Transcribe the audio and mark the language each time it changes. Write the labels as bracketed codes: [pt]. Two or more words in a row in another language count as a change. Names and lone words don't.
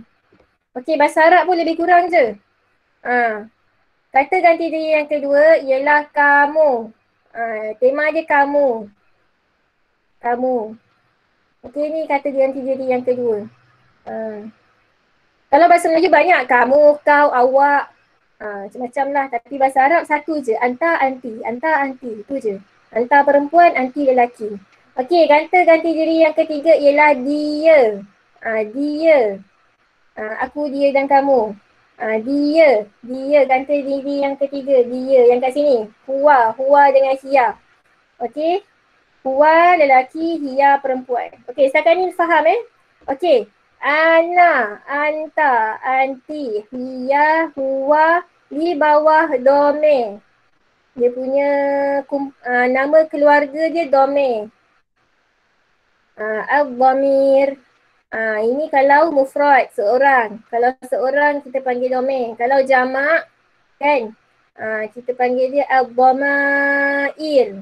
[ms] Okey, bahasa Arab pun lebih kurang je. Kata ganti diri yang kedua ialah kamu. Tema dia kamu. Kamu. Okey, ni kata ganti diri yang kedua. Kalau bahasa Melayu banyak, kamu, kau, awak. Macam-macam lah. Tapi bahasa Arab satu je. [ar] Anta, anti. Anta, anti. [ms] Itu je. Anta perempuan, anti lelaki. Okey, kata ganti diri yang ketiga ialah dia. Dia. Aku, dia dan kamu. Dia ganti diri yang ketiga. Dia yang kat sini. Huwa dengan hia. Okey. Huwa lelaki, hia perempuan. Okey, setakat ni faham Okey. [ar] Ana, anta, anti, hia, huwa [ms] di bawah dome. Dia punya nama keluarga dia dome. Al-dhamir. Ini kalau mufrad, seorang. Kalau seorang kita panggil dome. Kalau jamak kan, kita panggil dia al-dhamair.